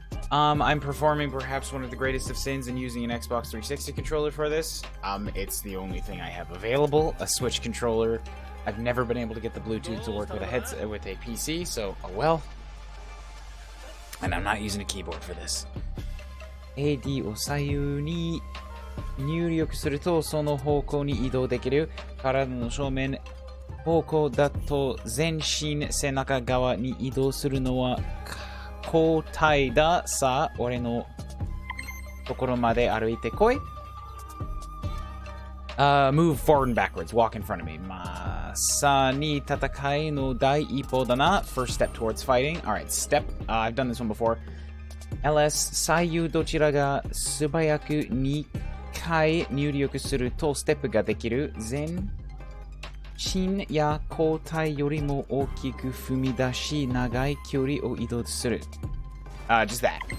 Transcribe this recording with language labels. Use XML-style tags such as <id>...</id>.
<en>I'm performing perhaps one of the greatest of sins in using an Xbox 360 controller for this. It's the only thing I have available, a Switch controller. I've never been able to get the Bluetooth to work with a headset with a PC, so oh well. And I'm not using a keyboard for this.</en> <ja>AD を左右に入力するとその方向に移動できる。体の正面方向だと全身背中側に移動するのは交代だ。さあ、俺のところまで歩いてこい。</ja> <en>Move forward and backwards. Walk in front of me.</en> <ja>まさに戦いの第一歩だな。</ja> <en>First step towards fighting. Alright, step. I've done this one before.</en> <ja>LS 左右どちらが素早く2回入力するとステップができる。前進や後退よりも大きく踏み出し長い距離を移動する。</ja> <en>Just that.</en>